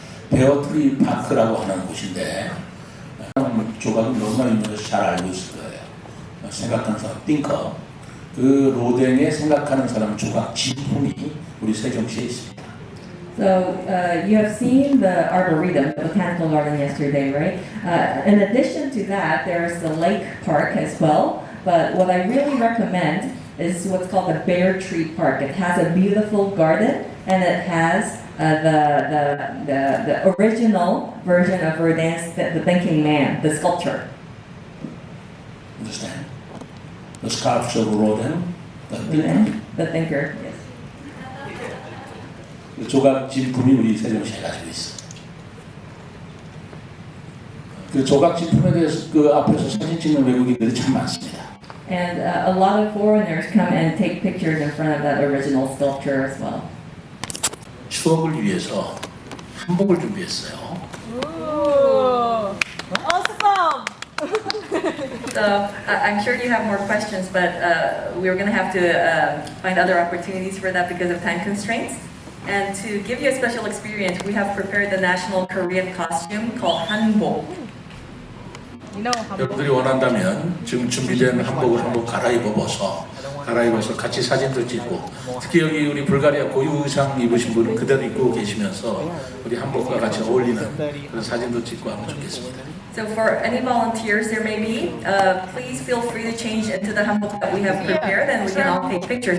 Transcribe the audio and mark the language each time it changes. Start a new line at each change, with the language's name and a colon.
Korean: 베어트리 파크라고 하는 곳인데 조각이 너무나 유명해서 잘 알고 있을 거예요. 생각하는 사람, 띵커. 그 로댕에 생각하는 사람 조각 진품이 우리 세종시에 있습니다.
English: So you have seen the arboretum, the botanical garden yesterday, right? In addition to that, there's the lake park as well. But what I really recommend is what's called the Bear Tree Park. It has a beautiful garden and it has the original version of Rodin's The Thinking Man, the sculpture. Understand? The sculpture of Rodin, The Thinker, yes.
Korean: 그 조각 진품이 우리 세종시에 가지고 있어. 그 조각 진품에 대해서 그 앞에서 사진 찍는 외국인들이 참 많습니다.
English: And a lot of foreigners come and take pictures in front of that original sculpture as well.
Korean: 추억을 위해서 한복을 준비했어요.
English: Awesome! So I'm sure you have more questions, but we're going to have to find other opportunities for that because of time constraints. And to give you a special experience, we have prepared the national Korean costume called hanbok.
Korean: 여러분들이 원한다면 지금 준비된 한복을 한번 갈아입어서 같이 사진도 찍고, 특히 여기 우리 불가리아 고유 의상 입으신 분은 그대로 입고 계시면서 우리 한복과 같이 어울리는 그런 사진도 찍고 하면 좋겠습니다.
English: So for any volunteers there may be, please feel free to change into the hanbok that we have prepared, and we can all take pictures.